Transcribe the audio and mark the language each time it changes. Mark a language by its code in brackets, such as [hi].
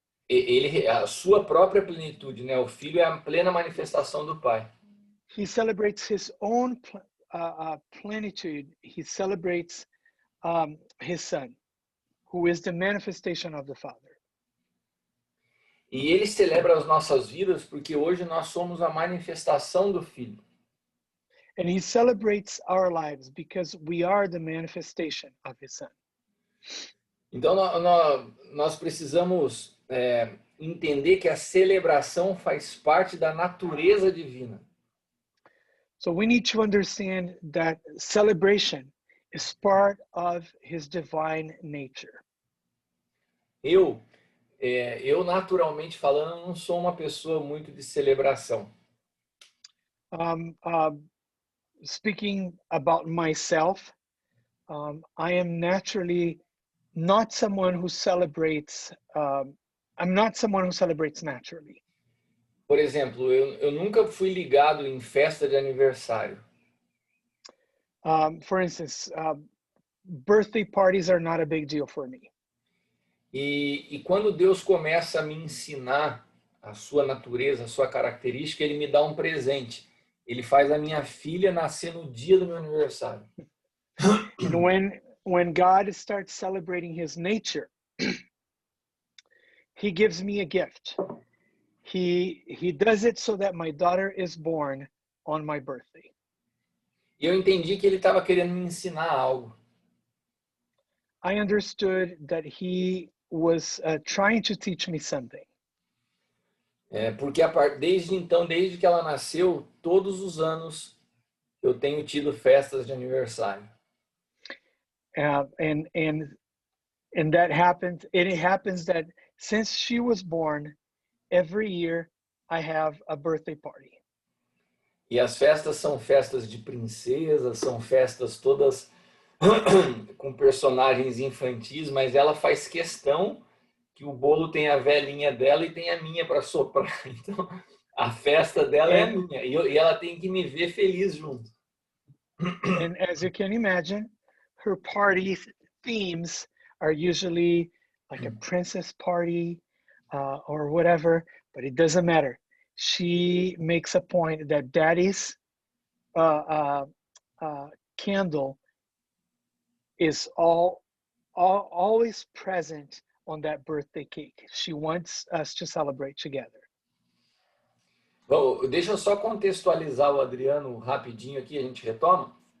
[pt] A sua própria plenitude, né? O Filho é a plena manifestação do Pai. [en] He celebrates his own plenitude. He celebrates his Son, who is the manifestation of the Father. [pt] E ele celebra as nossas vidas porque hoje nós somos a manifestação do Filho. [en] And he celebrates our lives because we are the manifestation of his Son. [pt] Então nós precisamos entender que a celebração faz parte da natureza divina. [en] So we need to understand that celebration is part of his divine nature. [pt] Eu naturalmente falando, não sou uma pessoa muito de celebração. [en] Speaking about myself, I am naturally not someone who celebrates. I'm not someone who celebrates naturally. [pt] Por exemplo, eu nunca fui ligado em festa de aniversário. [en] For instance, birthday parties are not a big deal for me. [pt] E quando Deus começa a me ensinar a sua natureza, a sua característica, ele me dá um presente. Ele faz a minha filha nascer no dia do meu aniversário. [en] And when God starts celebrating his nature, he gives me a gift. He does it so that my daughter is born on my birthday. [pt] E eu entendi que ele estava querendo me ensinar algo. [en] I understood that he was trying to teach me something. [pt] Porque desde então, desde que ela nasceu, todos os anos eu tenho tido festas de aniversário. [en] And that happens. It happens that since she was born, every year I have a birthday party. [pt] E as festas são festas de princesas, são festas todas com personagens infantis, mas ela faz questão que o bolo tem a velhinha dela e tem a minha para soprar. Então, A festa dela é a [en] And, [pt] minha e ela tem que me ver feliz junto. [en] and as you can imagine, her party themes are usually like a princess party or whatever, but it doesn't matter. She makes a point that daddy's uh, candle is always present on that birthday cake. She wants us to celebrate together. [pt] Bom, deixa eu só contextualizar o Adriano rapidinho aqui, a gente retoma.